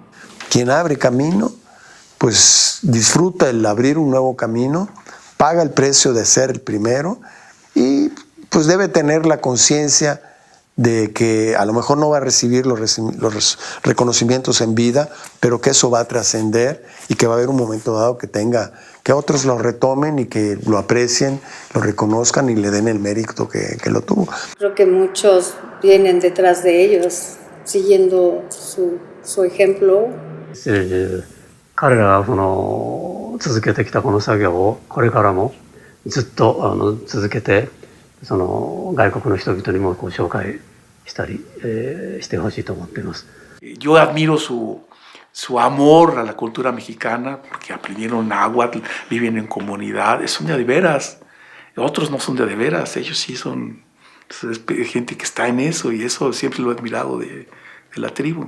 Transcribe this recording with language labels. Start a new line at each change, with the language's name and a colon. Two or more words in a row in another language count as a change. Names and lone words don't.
Spanish: Quien abre camino, pues disfruta el abrir un nuevo camino, paga el precio de ser el primero y pues debe tener la conciencia de que a lo mejor no va a recibir los reconocimientos en vida, pero que eso va a trascender y que va a haber un momento dado que otros lo retomen y que lo aprecien, lo reconozcan y le den el mérito que lo tuvo. Creo que muchos vienen detrás de ellos, siguiendo su ejemplo.
Japanese: 彼らが続けてきたこの作業をこれからもずっと続けて外国の人々にも紹介したり、してほしいと思っています。
Spanish: Yo admiro su amor a la cultura mexicana, porque aprendieron náhuatl, viven en comunidades, son de veras. Otros no son de veras, ellos sí son Entonces, es gente que está en eso y eso siempre lo he admirado de la tribu.